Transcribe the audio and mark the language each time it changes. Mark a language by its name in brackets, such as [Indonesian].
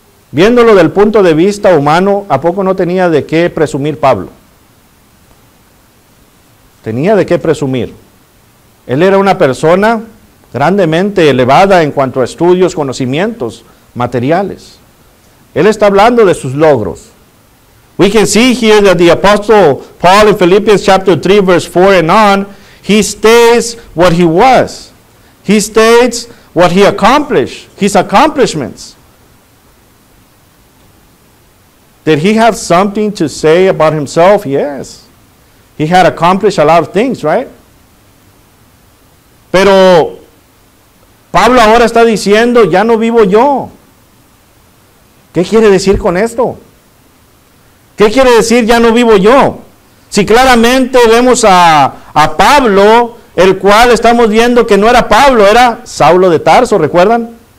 [Spanish] Viéndolo del punto de vista humano, ¿a poco no tenía de qué presumir Pablo? Tenía de qué presumir. Él era una persona grandemente elevada en cuanto a estudios, conocimientos materiales. Él está hablando de sus logros. [English] We can see here that the Apostle Paul in Philippians chapter 3 verse 4 and on, he states what he was. He states what he accomplished, his accomplishments. Did he have something to say about himself? Yes. He had accomplished a lot of things, right? [Spanish] Pero Pablo ahora está diciendo, ya no vivo yo. ¿Qué quiere decir con esto? ¿Qué quiere decir ya no vivo yo? Si claramente vemos a Pablo, el cual estamos viendo que no era Pablo, era Saulo de Tarso, ¿recuerdan?